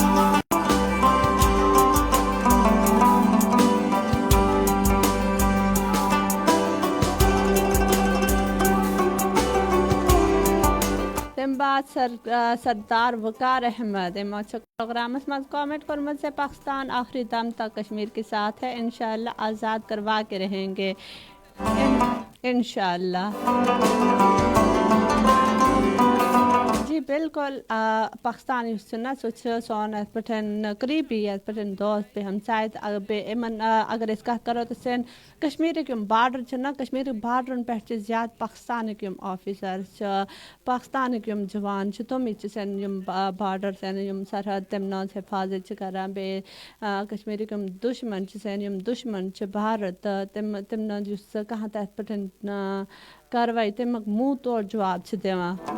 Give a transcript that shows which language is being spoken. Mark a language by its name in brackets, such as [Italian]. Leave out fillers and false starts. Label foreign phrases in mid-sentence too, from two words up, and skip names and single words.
[Kashmiri] تمہِ بعد سردار وقار احمد یِمو چھُ پروگرامس منٛز کامنٹ کوٚرمُت زِ [Urdu] پاکستان آخری دم تک کشمیر کے ساتھ ہے انشاء اللہ آزاد کروا کے رہیں گے انشاء اللہ. [Kashmiri] جی بالکل پاکستان یُس چھُنہ سُہ چھُ سون یَتھ پٮ۪ٹھ قریٖبی یَتھ پٮ۪ٹھ دوست بیٚیہِ ہمساے بیٚیہِ یِمن اگر أسۍ کَتھ کَرو تہٕ سٲنۍ کشمیٖرٕکۍ یِم بارڈر چھِنہ کشمیٖرٕکۍ بارڈرن پٮ۪ٹھ چھِ زیادٕ پاکستانٕکۍ یِم آفِسَر چھِ پاکستانٕکۍ یِم جوان چھِ تِمے چھِ سٲنۍ یِم بارڈر سٲنۍ یِم سرحد تِمن ہٕنٛز حِفاظت چھِ کران بیٚیہِ کشمیٖرٕکۍ یِم دُشمن چھِ سٲنۍ یِم دُشمن چھِ بھارت تہٕ تِمن ہُنٛد یُس کانٛہہ تہِ اَتھ پٮ۪ٹھ کاروٲیی تَمیُک مُہ توڑ جواب چھِ دِوان.